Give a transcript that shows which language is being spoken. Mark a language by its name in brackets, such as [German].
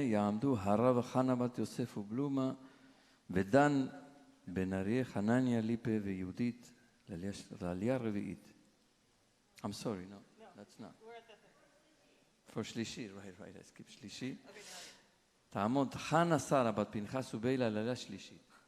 [Hebrew] יעמדו הרב חנה בת יוסף ובלומה ודן בן אריה חנניה ליפה ויהודית לעלייה רביעית. [English] I'm sorry, no, that's not. For שלישי, right, I skip שלישי. [Hebrew] תעמוד חנה שרה בת פנחס ובילה לעלייה שלישית.